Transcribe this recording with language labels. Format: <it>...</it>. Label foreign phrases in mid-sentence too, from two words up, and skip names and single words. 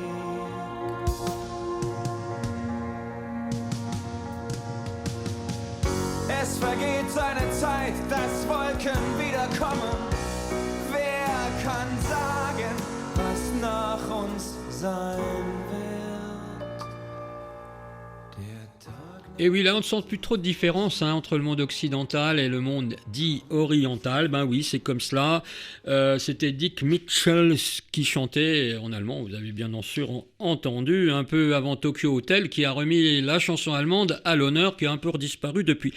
<de>Es vergeht seine Zeit, dass Wolken wiederkommen. Wer kann sagen, was nach uns sein wird? Der Tag.</de> <fr>Et oui, là on ne sent plus trop de différence entre le monde occidental et le monde dit oriental. Ben oui, c'est comme cela. C'était Dick Mitchell qui chantait en allemand, vous avez bien sûr entendu, un peu avant Tokyo Hotel, qui a remis la chanson allemande à l'honneur, qui a un peu disparu depuis.</fr>